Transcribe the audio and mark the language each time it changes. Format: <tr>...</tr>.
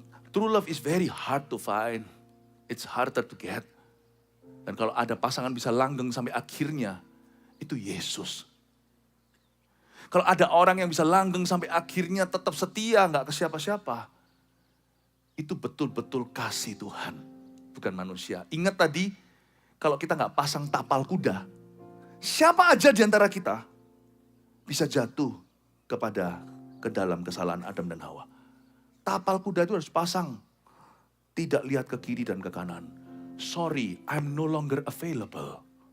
<en>True love is very hard to find. It's harder to get.</en> <id>Dan kalau ada pasangan bisa langgeng sampai akhirnya, itu Yesus. Kalau ada orang yang bisa langgeng sampai akhirnya tetap setia, nggak ke siapa-siapa, itu betul-betul kasih Tuhan. Bukan manusia. Ingat tadi, kalau kita nggak pasang tapal kuda, siapa aja di antara kita bisa jatuh ke dalam kesalahan Adam dan Hawa. Tapal kuda itu harus pasang. Tidak lihat ke kiri dan ke kanan.</id> <en>Sorry, I'm no longer available.</en>